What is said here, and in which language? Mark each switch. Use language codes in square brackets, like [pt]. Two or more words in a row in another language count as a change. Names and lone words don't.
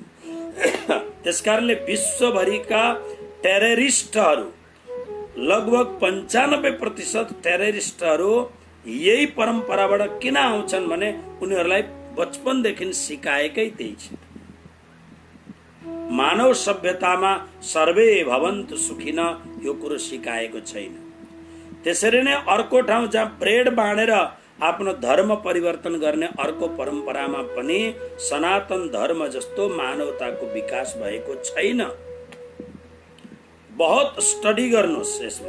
[ne] त्यसकारणले विश्वभरिका टेररिस्टहरू, लगभग 95% टेररिस्टहरू यही परम्पराबाट किन आउँछन् भने उनीहरूलाई बचपनदेखि सिकाएकै त्यही छ। मानव सभ्यतामा [sa] सर्वे भवन्तु सुखिन [ne] यो कुरो सिकाएको छैन। त्यसरी नै अर्को ठाउँ जहाँ ब्रेड बाँडेर आफ्नो धर्म परिवर्तन गर्ने अर्को परम्परामा पनि सनातन धर्म जस्तो मानवताको विकास भएको छैन। बहुत स्टडी गर्नुहोस् यसमा।